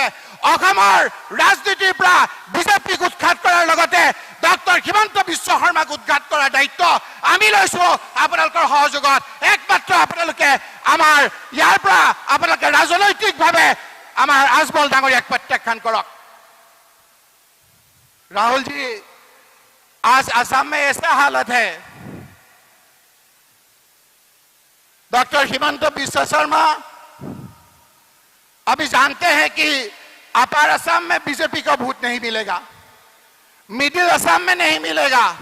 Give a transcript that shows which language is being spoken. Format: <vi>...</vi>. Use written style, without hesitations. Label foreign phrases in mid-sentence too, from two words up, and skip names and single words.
<as>অসমৰ ৰাজনীতিৰ পৰা বিজেপিক উৎখাত কৰাৰ লগতে ডক্টৰ হিমন্ত বিশ্ব শৰ্মাক উৎখাত কৰাৰ দায়িত্ব আমি লৈছোঁ আপোনালোকৰ সহযোগত। একমাত্ৰ আপোনালোকে আমাৰ ইয়াৰ পৰা আপোনালোকে ৰাজনৈতিকভাৱে আমাৰ আজমল ডাঙৰীয়াক প্ৰত্যাখ্যান কৰক।</as> <hi>राहुल जी, आज असम में ऐसा हालत है, डॉक्टर हिमंत बिश्व शर्मा अभी जानते हैं कि अपर असम में बीजेपी का वोट नहीं मिलेगा, मिडिल असम में नहीं मिलेगा।</hi>